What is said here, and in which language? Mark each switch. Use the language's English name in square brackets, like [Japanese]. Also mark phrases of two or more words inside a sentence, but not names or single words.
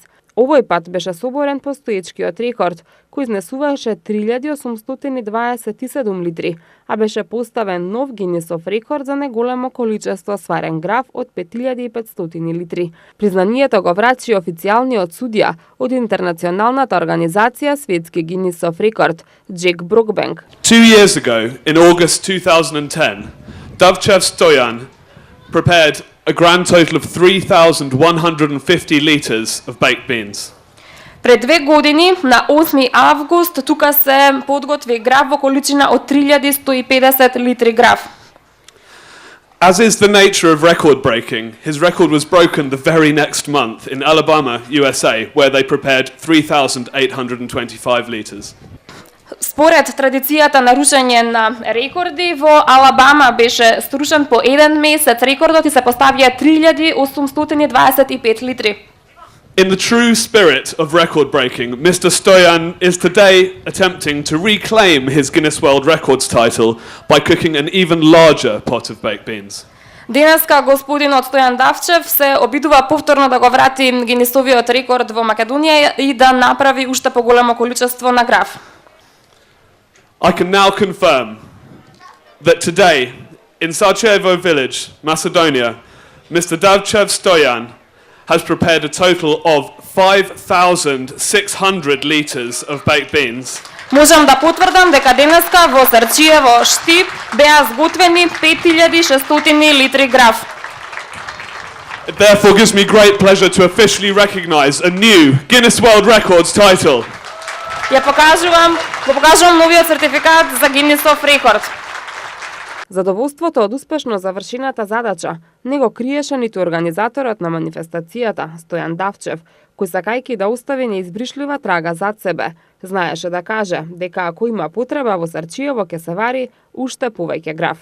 [Macedonian] Овој пат беше соборен постоечкиот рекорд, кој изнесуваше 3827 литри, а беше поставен нов Гинисов рекорд за неголемо количество сварен граф од 5500 литри. Признанието го врачи официјалниот судија од интернационалната организација Светски Гинисов рекорд, Джек Брокбенк. [English] 2 years ago, in August 2010, Davchev Stoyan prepared a grand total of 3,150 litres of baked beans. [Macedonian] Пред 2 години, на 8 август, тука се подготви граф во количина од 3150 литри граф. [English] As is the nature of record breaking, his record was broken the very next month in Alabama, USA, where they prepared 3,825 litres. [Macedonian] Според традицијата на рушење на рекорди, во Алабама беше струшен по еден месец рекордот и се поставија 3825 литри. [English] In the true spirit of record breaking, Mr. Stoyan is today attempting to reclaim his Guinness World Records title by cooking an even larger pot of baked beans. [Macedonian] Денеска господинот Стојан Давчев се обидува повторно да го врати Гинисовиот рекорд во Македонија и да направи уште поголемо количество на граф. [English] I can now confirm that today, in Sarajevo village, Macedonia, Mr. Davchev Stoyan has prepared a total of 5,600 litres of baked beans. [Macedonian] Можам да потврдам дека денеска во Срчиево, Штип, беа сготвени 5600 литри граф. [English] It therefore gives me great pleasure to officially recognise a new Guinness World Records title. [Macedonian] Ја покажувам новиот сертификат за Гинисов рекорд. Задоволството од успешно завршената задача не го криеше ниту организаторот на манифестацијата, Стојан Давчев, кој сакајќи да остави неизбришлива трага зад себе, знаеше да каже дека ако има потреба во Срчиево ќе се вари уште повеќе граф.